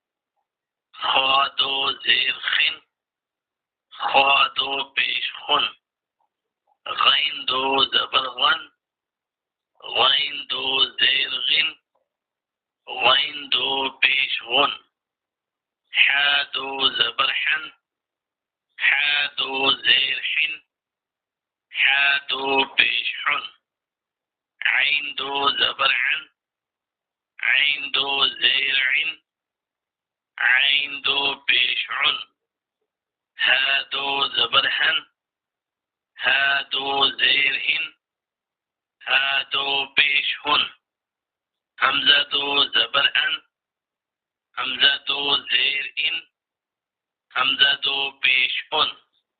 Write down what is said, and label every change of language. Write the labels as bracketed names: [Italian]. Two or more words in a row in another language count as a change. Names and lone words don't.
[Urdu] خا دو زیر خن، خا دو پیش خن، غین دو زبر غن، غین دو زیر غن، غین دو پیش غن، حا دو زبر حن، حا دو زیر حن، حا دو پیش حن، عین دو زبر عن، عین دو زیر عن، عین دو پیش عن، ها دو زبر هن، ها دو زیر هن، ها دو پیش هن، حمزہ دو زبر ان، حمزہ دو زیر ان، حمزہ دو پیش ان.